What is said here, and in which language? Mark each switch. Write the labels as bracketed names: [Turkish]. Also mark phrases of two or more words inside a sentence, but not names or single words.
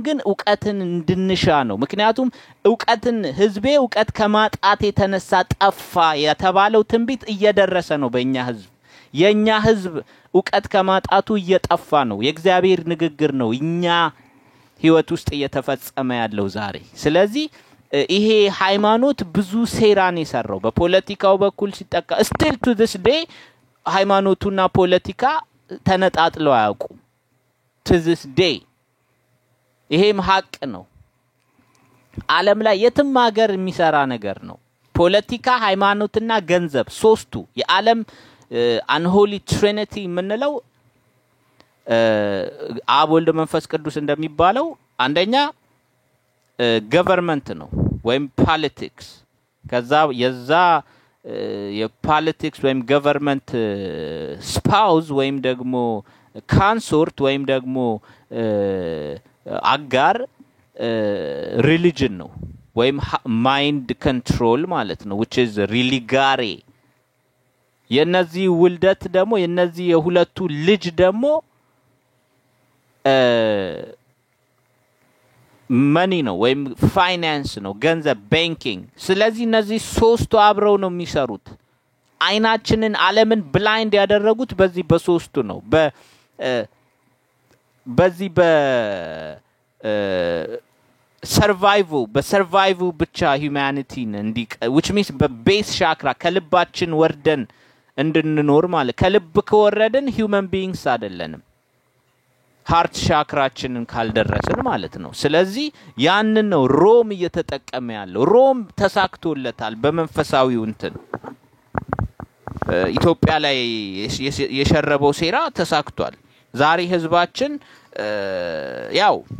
[Amharic] ግን ዕውቀትን እንድንሻ ነው ምክንያቱም ዕውቀትን ህዝቤ ዕውቀት ከማጣት የተነሳ ጠፋ የተባለው ትንቢት እየደረሰ ነው በእኛ ህዝብ የኛ ህዝብ ዕውቀት ከማጣቱ እየጠፋ ነው የእግዚአብሔር ንግግር ነው እኛ ህይወት ውስጥ እየተፈጸመ ያለው ዛሬ ስለዚህ ይሄ ሃይማኖት ብዙ ሴራን ይሰራው በፖለቲካው በኩል ሲጠቃ [English] still to this day [Amharic] ሃይማኖቱና ፖለቲካ ተነጣጥለው አያውቁም [English] to this day [Amharic] ይሄም ሀቅ ነው ዓለም ላይ የትም ሀገር የሚሰራ ነገር ነው ፖለቲካ ሃይማኖትና ገንዘብ ሶስቱ የዓለም [English] unholy trinity [Amharic] ምንለው አብ ወልድ መንፈስ ቅዱስ እንደሚባለው አንደኛ government ነው ወይም politics ከዛ የዛ የpolitics ወይም [English] government spouse [Amharic] ወይም ደግሞ consort ወይም ደግሞ አጋር religion ነው ወይም [English] mind control [Amharic] ማለት ነው [English] which is religare [Amharic] የነዚህ ውልደት ደግሞ የነዚህ የሁለቱ ልጅ ደግሞ money ነው ወይም finance ነው ገንዘብ banking ስለዚህ እነዚህ ሶስቱ አብረው ነው የሚሰሩት አይናችንን ዓለምን ብላይንድ ያደረጉት በዚህ በሶስቱ ነው በዚህ survival ብቻ humanity እንዲ [English] which means [Amharic] በቤስ ሻክራ ከልባችን ወርደን እንድንኖር ማለት ከልብ ከወረደን [English] human beings [Amharic] አይደለንም heart ሻክራችንን ካልደረሰን ማለት ነው ስለዚህ ያንን ነው ሮም እየተጠቀመ ያለው ሮም ተሳክቶለታል በመንፈሳዊው እንትን ኢትዮጵያ ላይ የሸረበው ሴራ ተሳክቷል ዛሬ ህዝባችን ያው